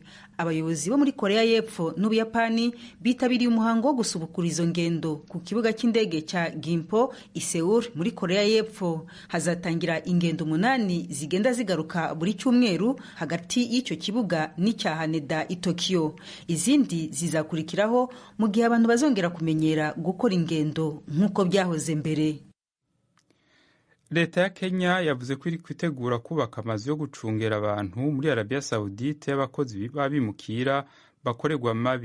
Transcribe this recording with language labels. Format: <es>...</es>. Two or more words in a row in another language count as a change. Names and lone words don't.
<rw>Abayobozi bo muri Korea y'Epfo n'Ubuyapani bitabiriye umuhango wo gusubukura izo ngendo ku kibuga cy'indege cya Gimpo i Seoul muri Korea y'Epfo. Hazatangira ingendo 8 zigenda zigaruka buri cyumweru hagati y'icyo kibuga n'icya Haneda i Tokyo. Izindi zizakurikiraho mu gihe abantu bazongera kumenyera gukora ingendo nk'uko byahoze mbere. Leta ya Kenya yavuze ko iri kwitegura kubaka amazu yo gucungera abantu muri Arabia Saudite y'abakozi babimukira bakorerwa mabi.</rw>